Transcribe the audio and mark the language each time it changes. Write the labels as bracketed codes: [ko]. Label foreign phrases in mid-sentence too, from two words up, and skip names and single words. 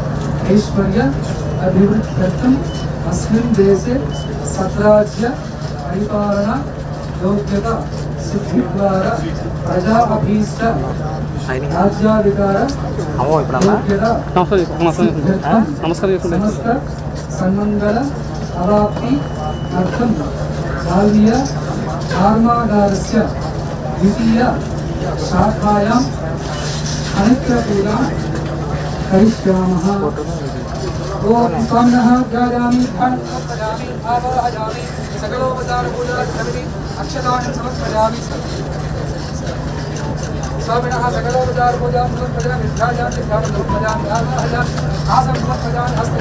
[sa] ऐश्वर्य अभिवृद्ध्यर्थम् अस्मिन् देशे सद्राज्य పరిపాలన యోగ్యత సిద్ధి ద్వారా ప్రజా అభీష్ట రాజ్యాధికార యోగ్యత సమస్త సన్మంగళ అవాప్తి అర్థం బాల్య కర్మాగారస్య ద్వితీయ శాఖాయాం అనిత్యపూజాం करिष्यामः। ओम स्वामिनः ध्यायामि ध्यायामि आवाहयामि सकलोपचारपूजार्थमिति अक्षतानि समर्पयामि। स्वामिनः सकलोपचारपूजां समर्पयामि ध्यायामि ध्यानं समर्पयामि आवाहयामि आसनं समर्पयामि हस्ते।